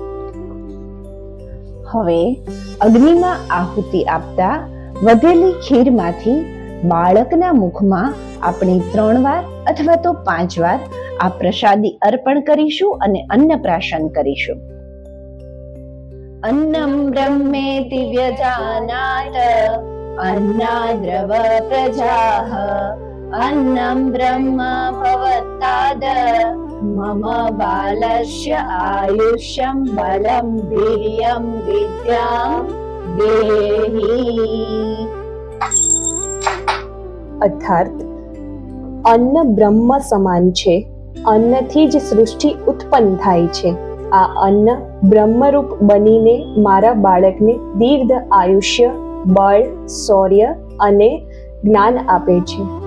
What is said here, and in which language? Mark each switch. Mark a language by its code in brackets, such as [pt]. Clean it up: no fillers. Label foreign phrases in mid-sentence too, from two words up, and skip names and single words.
[gu] હવે અગ્નિમાં આહુતિ આપતા વધેલી ખીરમાંથી બાળકના મુખમાં આપણે 3 વાર અથવા તો 5 વાર આ પ્રસાદી અર્પણ કરીશું અને અન્નપ્રાશન કરીશું. [sa] અન્નમ બ્રહ્મેતિ વ્યજાનાત अन्नाद्रव प्रजाः अन्नं ब्रह्म भवत्ताद मम बालस्य आयुष्यं बलं वीर्यं विद्यां देहि. [gu] અર્થાત અન્ન બ્રહ્મ સમાન છે. અન્નથી જ સૃષ્ટિ ઉત્પન્ન થાય છે. આ અન્ન બ્રહ્મરૂપ બનીને મારા બાળકને દીર્ઘ આયુષ્ય, બળ, શૌર્ય અને જ્ઞાન આપે છે.